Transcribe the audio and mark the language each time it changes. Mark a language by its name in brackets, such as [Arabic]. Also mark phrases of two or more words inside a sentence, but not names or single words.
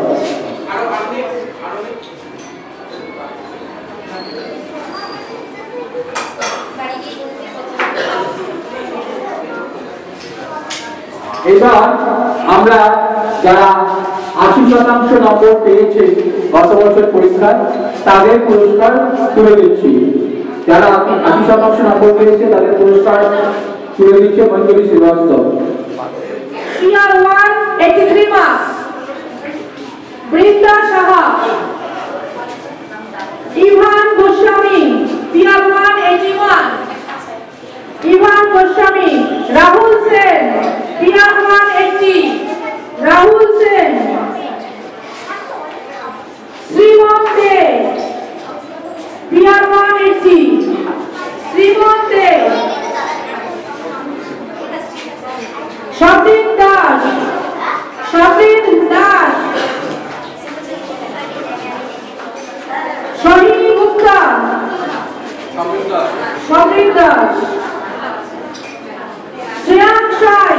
[Bangla] এবার আমরা যারা 80% নম্বর পেয়েছে গত বছর পরীক্ষায় তাদের পুরস্কার তুলে দিচ্ছি। যারা 80% নম্বর পেয়েছে তাদের পুরস্কার তুলে দিচ্ছে মঞ্জুরি শ্রীবাস্তব। [English] Tier 1 83 marks. Brinda Saha. Ivan Goswami. Tier 1 81. Ivan Goswami. Rahul Sen. Tier 1 80. Rahul Sen. Sriman De. Tier 1 80. Sriman De. Shabin Das. Shabin Das. Shahini Gupta. Shabin Das. Shreyang Shai.